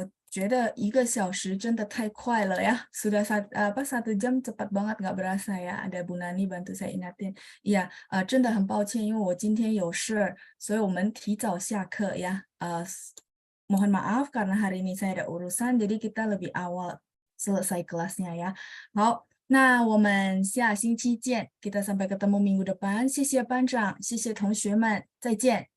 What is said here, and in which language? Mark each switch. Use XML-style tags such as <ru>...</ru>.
<zh>觉得1个小时真的太快了ya.</zh> <id>Sudah 1 jam cepat banget nggak berasa ya. Ada Bu Nani bantu saya ingatin.</id> <zh>Iya, 真的很抱歉，因为我今天有事，所以我们提早下课ya.</zh> <id>Mohon maaf karena hari ini saya ada urusan, jadi kita lebih awal selesai kelasnya ya.</id> <zh>好，那我们下星期见。</zh> <id>Kita sampai ketemu minggu depan.</id> <zh>谢谢班长，谢谢同学们，再见。</zh>